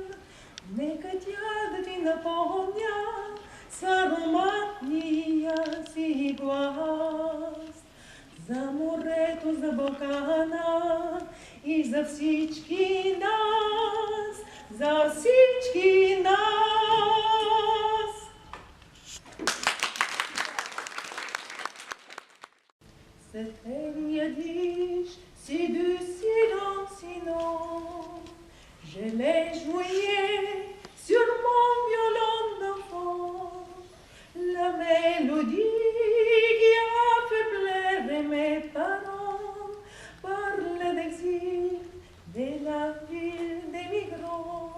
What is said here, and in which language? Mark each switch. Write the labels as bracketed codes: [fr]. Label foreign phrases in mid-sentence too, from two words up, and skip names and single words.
[bg] Нека тя да ти напомня с ароматния си глас за морето, за Балкана и за всички нас, за всички нас. [fr] C'était si du silence sinon, je l'ai joué sur mon violon d'enfant, la mélodie qui a fait pleurer mes parents, parle d'exil de la ville des migrants.